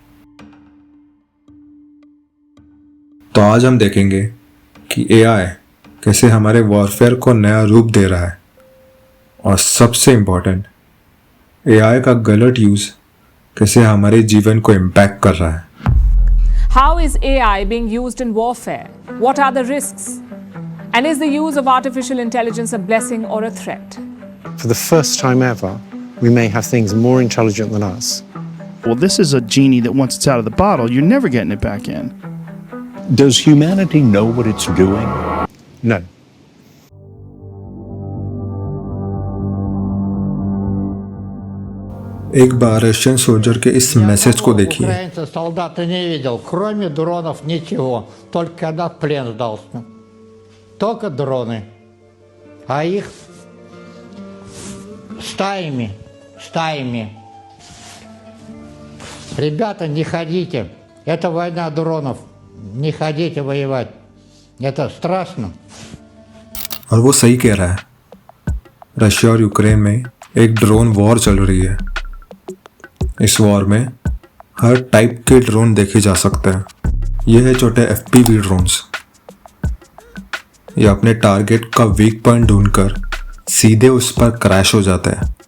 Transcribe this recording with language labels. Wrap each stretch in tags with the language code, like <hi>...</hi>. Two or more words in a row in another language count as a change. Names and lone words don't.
<hi>तो आज हम देखेंगे कि एआई कैसे हमारे वॉरफेयर को नया रूप दे रहा है और सबसे इम्पोर्टेंट, एआई का गलत यूज़ कैसे हमारे जीवन को इम्पैक्ट कर रहा है।</hi> <en>How is AI being used in warfare? What are the risks? And is the use of artificial intelligence a blessing or a threat? For the first time ever, we may have things more intelligent than us. Well, this is a genie that once it's out of the bottle, you're never getting it back in. Does humanity know what it's doing? No.</en> <hi>एक बार</hi> <en>Russian soldier</en> <hi>के इस मैसेज को देखिए।</hi> <ru>Украинцы солдата не видел, кроме дронов ничего, только когда в плен сдался. Только дроны. А их стаями. Ребята, не ходите. Это война дронов. Не ходите воевать. Это страшно.</ru> <hi>और वो सही कह रहा है। रशिया और यूक्रेन में एक</hi> <en>drone war</en> <hi>चल रही है। इस वॉर में हर टाइप के ड्रोन देखे जा सकते हैं। ये है छोटे</hi> <en>FPV drones.</en> <hi>ये अपने टारगेट का</hi> <en>weak point</en> <hi>ढूंढकर सीधे उस पर क्रैश हो जाते हैं।</hi>